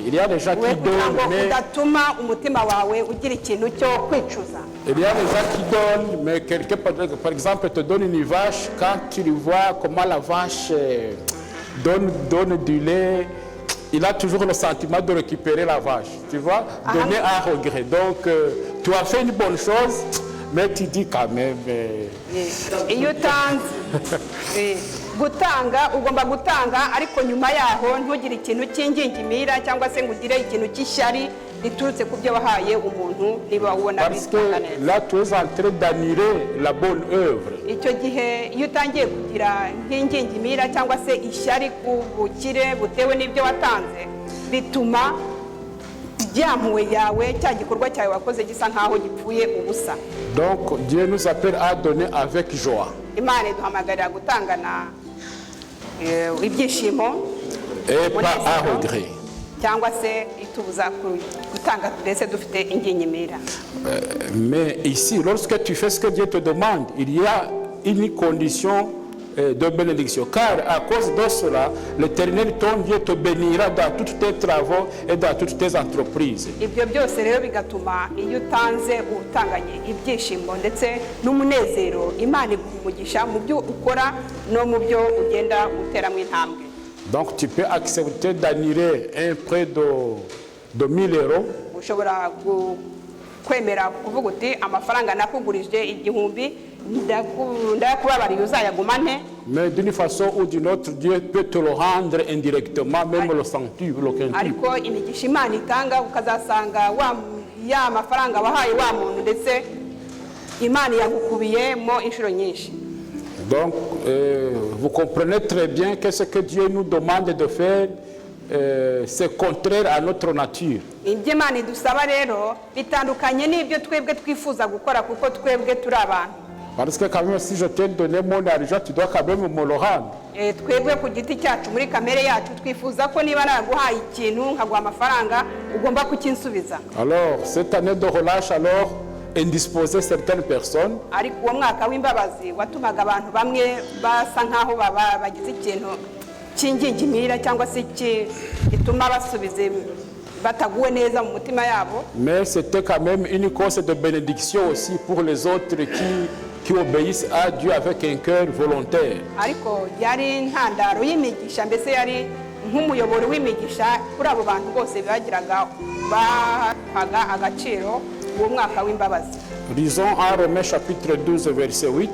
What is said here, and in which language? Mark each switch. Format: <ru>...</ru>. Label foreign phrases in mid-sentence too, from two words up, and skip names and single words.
<fr>Il y a des gens qui donnent, mais mais quelqu'un, par exemple, te donne une vache. Quand tu vois comment la vache donne du lait, il a toujours le sentiment de récupérer la vache. Tu vois, donner à regret. Donc, tu as fait une bonne chose, mais tu dis quand même.</fr> <rw>Gutanga ugomba gutanga ariko nyuma yaho ntugire ikintu cy'ingingimira cyangwa se ngo ugire ikintu cy'ishyari riturutse ku byo wahaye umuntu niba ubona bitanga neza.</rw> <fr>Là tu es en train d'annuler la bonne œuvre.</fr> <rw>Icyo gihe iyo utangiye kugira nk'ingingimira cyangwa se ishyari ku bukire butewe n'ibyo watanze bituma byampuwe yawe cya gikorwa cyawe wakoze gisa nkaho gipfuye ubusa.</rw> <fr>Donc Dieu nous appelle à donner avec joie.</fr> <rw>Imana iduhamagarira gutangana ibyishimo</rw> <fr>et pas à regret.</fr> <rw>cyangwa se kutubuza gutanga ndetse dufite ingingimira.</rw> <fr>Mais ici, lorsque tu fais ce que Dieu te demande, il y a une condition de bénédiction. Car à cause de cela, l'Éternel, ton Dieu, te bénira dans tous tes travaux et dans toutes tes entreprises.</fr> <rw>Ibyo byose rero bigatuma iyo utanze utanganye ibyishimo ndetse n'umunezero, Imana iguha mu byo ukora no mu byo ugenda uteramo intambwe.</rw> <fr>Donc tu peux accepter d'annuler un prêt de 1000 euros.</fr> <rw>Ushobora kwemera kuvuga uti amafaranga nakugurije 1000 ndakubabariye uzayagumane.</rw> <fr>Mais d'une façon ou d'une autre, Dieu peut te le rendre indirectement, même le centuple, le quintuple.</fr> <rw>Ariko imigisha Imana itanga ukazasanga ya mafaranga wahaye wa muntu ndetse Imana yagukubiyemo inshuro nyinshi.</rw> <fr>Donc, vous comprenez très bien que ce que Dieu nous demande de faire, c'est contraire à notre nature.</fr> <rw>Ibyo Imana idusaba rero bitandukanye n'ibyo twebwe twifuza gukora kuko twebwe turi abantu.</rw> <fr>Parce que quand même, si je t'ai donné mon argent, tu dois quand même me le rendre.</fr> <rw>Twebwe ku giti cyacu muri kamere yacu twifuza ko niba naguhaye ikintu nkaguha amafaranga ugomba kukinsubiza.</rw> <fr>Alors, cette année de relâche, alors, indisposer certaines personnes.</fr> <rw>Ariko uwo mwaka w'imbabazi watumaga abantu bamwe basa nkaho bagize ikintu cy'ingingimira cyangwa se gituma basubize bataguwe neza mu mutima yabo.</rw> <fr>Mais c'était quand même une cause de bénédiction aussi pour les autres qui obéissent à Dieu avec un cœur volontaire.</fr> <rw>Ariko yari intandaro y'imigisha, mbese yari nk'umuyoboro w'imigisha kuri abo bantu bose bagiraga bahaga agaciro uwo mwaka w'imbabazi.</rw> <fr>Lisons en Romains chapitre 12 verset 8.</fr>